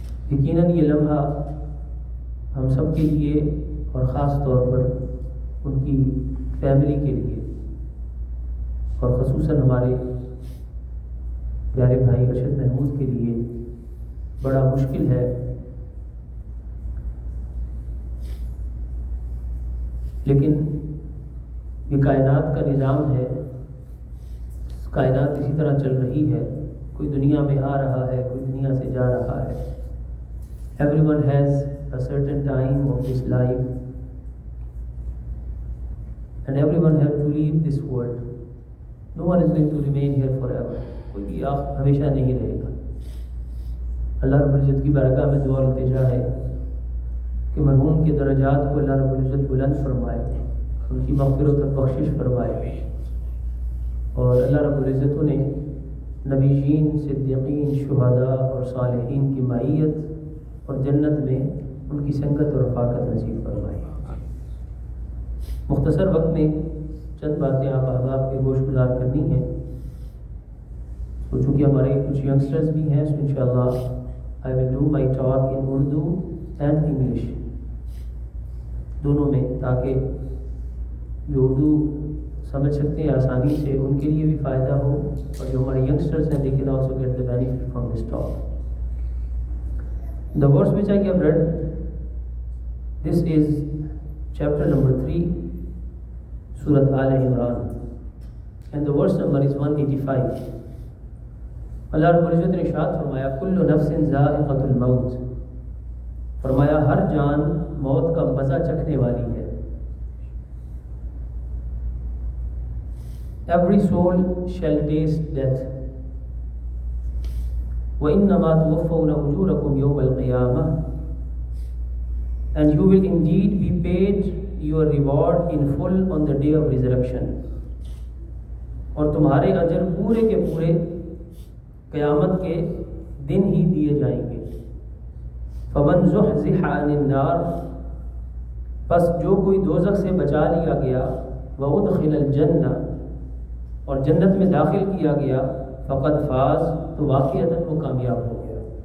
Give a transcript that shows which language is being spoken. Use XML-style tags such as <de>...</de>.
<ur>یقیناً یہ لمحہ ہم سب کے لیے اور خاص طور پر ان کی فیملی کے لیے اور خصوصاً ہمارے پیارے بھائی ارشد محمود کے لیے بڑا مشکل ہے، لیکن یہ کائنات کا نظام ہے. کائنات اسی طرح چل رہی ہے، کوئی دنیا میں آ رہا ہے، کوئی دنیا سے جا رہا ہے.</ur> <en>Everyone has a certain time of this life and everyone have to leave this world. No one is going to remain here forever.</en> <ur>کوئی بھی آپ ہمیشہ نہیں رہے گا. اللہ رب العزت کی بارگاہ میں دعا التجا ہے کہ مرحوم کے درجات کو اللہ رب العزت بلند فرمائے، ان کی مغفرت اور بخشش فرمائے، اور اللہ رب العزت انہیں نبیین، صدیقین، شہداء اور صالحین کی معیت اور جنت میں ان کی سنگت اور رفاقت نصیب فرمائے. مختصر وقت میں چند باتیں آپ احباب کے گوش گزار کرنی ہیں. تو چونکہ ہمارے کچھ ینگسٹرز بھی ہیں، سو انشاءاللہ</ur> <en>I will do my talk in Urdu and English</en> <ur>دونوں میں، تاکہ جو اردو سمجھ سکتے ہیں آسانی سے ان کے لیے بھی فائدہ ہو، اور جو ہمارے ینگسٹرز ہیں</ur> <en>they can also get the benefit from this talk. The verse which I have read, this is chapter number 3, Surah Al Imran, and the verse number is 185.</en> <ur>اللہ رب العزت نے ارشاد فرمایا</ur> <ar>کل نفس ذائقۃ الموت،</ar> <ur>فرمایا ہر جان موت کا مزہ چکھنے والی ہے.</ur> <en>Every soul shall taste death.</en> <ar>وَإِنَّمَا تُوَفَّوْنَ أُجُورَكُمْ يَوْمَ الْقِيَامَةِ,</ar> <en>and you will indeed be paid your reward in full on the day of resurrection.</en> <ur>اور تمہارے اجر پورے کے پورے قیامت کے دن ہی دیے جائیں گے۔</ur> <ar>فمن زحزح عن النار،</ar> <ur>پس جو کوئی دوزخ سے بچا لیا گیا،</ur> <ar>وادخل الجنہ،</ar> <ur>اور جنت میں داخل کیا گیا،</ur> <ar>فقد فاز،</ar> <ur>تو واقعتاً وہ کامیاب ہو گیا۔</ur>